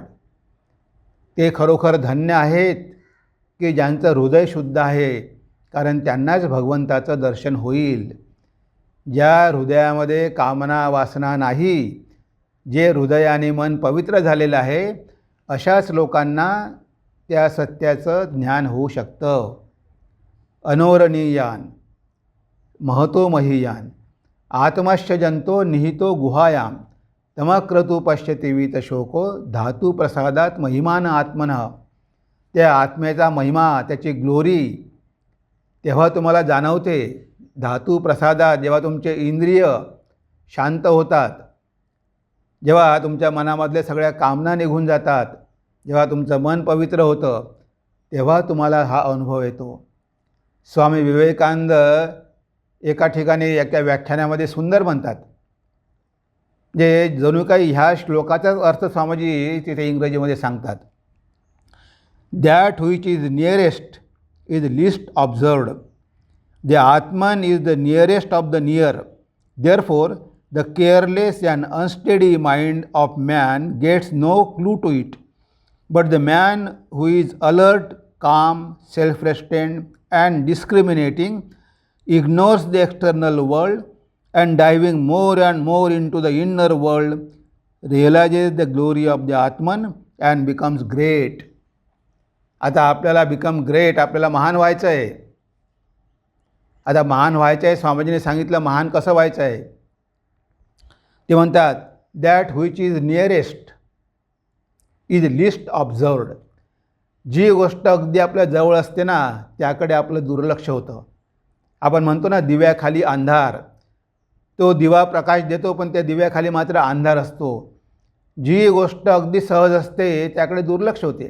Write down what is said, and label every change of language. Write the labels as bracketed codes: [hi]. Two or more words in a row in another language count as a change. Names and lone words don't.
[mr] ते खरोखर धन्य आहेत की ज्यांचं हृदय शुद्ध आहे, कारण त्यांनाच भगवंताचं दर्शन होईल. ज्या हृदयामध्ये कामना वासना नाही, जे हृदयाने मन पवित्र झालेलं आहे, अशाच लोकांना त्या सत्याचं ज्ञान होऊ शकतं. [sa] अनोरणीयान महतो महीयान आत्मश्च जंतो निहितो गुहायाम तमक्रतू पश्यति वीत शोको धातू प्रसादात महिमान आत्मनः. [mr] त्या आत्म्याचा महिमा, त्याची ग्लोरी तेव्हा तुम्हाला जाणवते. [sa] धातू प्रसादात [mr] जेव्हा तुमचे इंद्रिय शांत होतात, जेव्हा तुमच्या मनामधल्या सगळ्या कामना निघून जातात, जेव्हा तुमचं मन पवित्र होतं, तेव्हा तुम्हाला हा अनुभव येतो. स्वामी विवेकानंद एका ठिकाणी एका व्याख्यानामध्ये सुंदर म्हणतात, जे जणू काही ह्या श्लोकाचाच अर्थ स्वामीजी तिथे इंग्रजीमध्ये सांगतात. [en] That which is nearest is least observed. The Atman is the nearest of the near. Therefore the careless and unsteady mind of man gets no clue to it. But the man who is alert, calm, self-restrained and discriminating, ignores the external world and diving more and more into the inner world, realizes the glory of the Atman and becomes great. [mr] आता आपल्याला [en] become great, [mr] आपल्याला महान व्हायचं आहे. आता महान व्हायचं आहे, स्वामीजीने सांगितलं महान कसं व्हायचं आहे. ते म्हणतात [en] That which is nearest is least observed. [mr] जी गोष्ट अगदी आपल्या जवळ असते ना, त्याकडे आपलं दुर्लक्ष होतं. आपण म्हणतो ना दिव्याखाली अंधार. तो दिवा प्रकाश देतो, पण त्या दिव्याखाली मात्र अंधार असतो. जी गोष्ट अगदी सहज असते त्याकडे दुर्लक्ष होते.